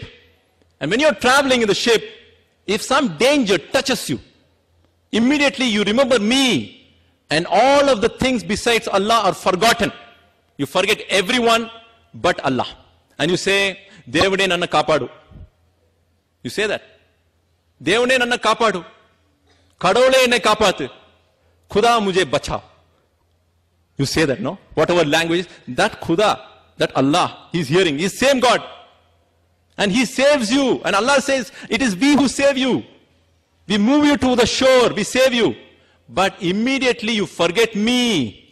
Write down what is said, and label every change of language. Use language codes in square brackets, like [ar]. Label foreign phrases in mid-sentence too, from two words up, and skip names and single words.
[en] And when you're traveling in the ship, if some danger touches you, immediately you remember me, and all of the things besides Allah are forgotten. You forget everyone but Allah. And you say, [kn] ದೇವರೇ ನನ್ನ ಕಾಪಾಡು. [en] You say that. [kn] ದೇವರೇ ನನ್ನ ಕಾಪಾಡು. Kadole ne kapatu. [ur] خدا مجھے بچا. [en] You say that, no? Whatever language, that Khuda, that Allah, He's hearing. He's same God. And He saves you. And Allah says, it is we who save you. We move you to the shore, we save you. But immediately you forget me.